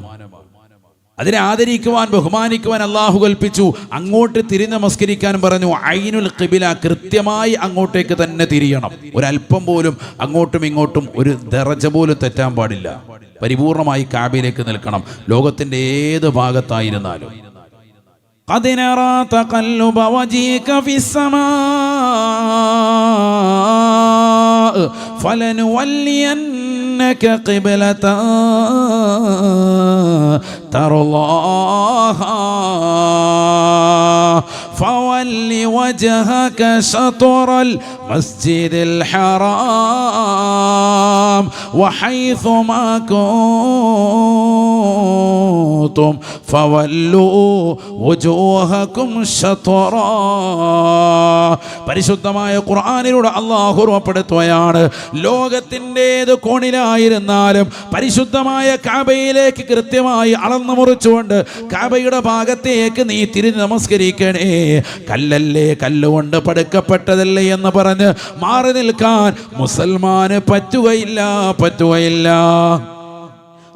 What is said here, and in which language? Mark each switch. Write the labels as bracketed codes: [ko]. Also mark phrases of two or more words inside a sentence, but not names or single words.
[ml] അതിനെ ആദരിക്കുവാൻ, ബഹുമാനിക്കുവാൻ അല്ലാഹു കൽപ്പിച്ചു. അങ്ങോട്ട് തിരിഞ്ഞ് നമസ്കരിക്കാൻ പറഞ്ഞു. [ar] عين القبلة, [ml] കൃത്യമായി അങ്ങോട്ടേക്ക് തന്നെ തിരിയണം. ഒരല്പം പോലും അങ്ങോട്ടും ഇങ്ങോട്ടും ഒരു ദറജ പോലും തെറ്റാൻ പാടില്ല. പരിപൂർണമായി കഅബയിലേക്ക് നിൽക്കണം, ലോകത്തിന്റെ ഏത് ഭാഗത്തായിരുന്നാലും. [ar] قد نرى تقلب وجهك في السماء فلنولينك قبلة ترضاها فول وجهك شطر المسجد الحرام وحيث ما كنتم فولوا وجوهكم شطرا. [ml] പരിശുദ്ധമായ ഖുർആനിലൂടെ അല്ലാഹു ഓർമ്മപ്പെടുത്തുകയാണ്. ലോകത്തിന്റെ ഏത് കോണിലായിരുന്നാലും പരിശുദ്ധമായ കഅബയിലേക്ക് കൃത്യമായി അളന്നു മുറിച്ചുകൊണ്ട് കഅബയുടെ ഭാഗത്തേക്ക് നീ തിരിഞ്ഞ് നമസ്കരിക്കണേ. കല്ലല്ലേ, കല്ലുകൊണ്ട് പടുക്കപ്പെട്ടതല്ലേ എന്ന് പറഞ്ഞ് മാറി നിൽക്കാൻ മുസൽമാന് പറ്റുകയില്ല.